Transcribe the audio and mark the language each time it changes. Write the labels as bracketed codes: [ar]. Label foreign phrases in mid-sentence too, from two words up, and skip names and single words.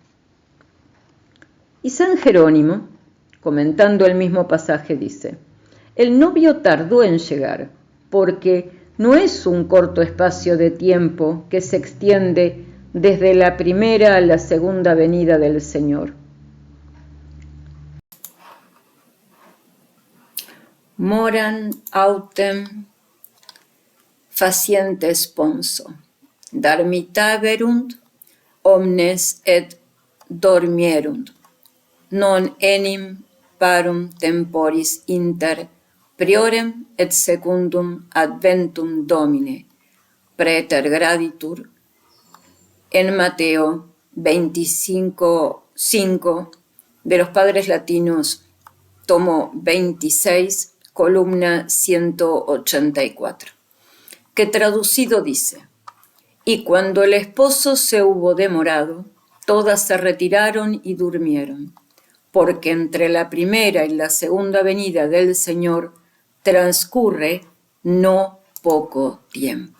[es] Y San Jerónimo, comentando el mismo pasaje, dice, el novio tardó en llegar, porque no es un corto espacio de tiempo que se extiende desde la primera a la segunda venida del Señor. [la] Moran autem faciente sponso, dormitaverunt omnes et dormierunt, non enim parum temporis inter priorem et secundum adventum Domine praeter graditur, [es] en Mateo 25:5 de los Padres Latinos, tomo 26, columna 184, que traducido dice, y cuando el esposo se hubo demorado, todas se retiraron y durmieron, porque entre la primera y la segunda venida del Señor transcurre no poco tiempo.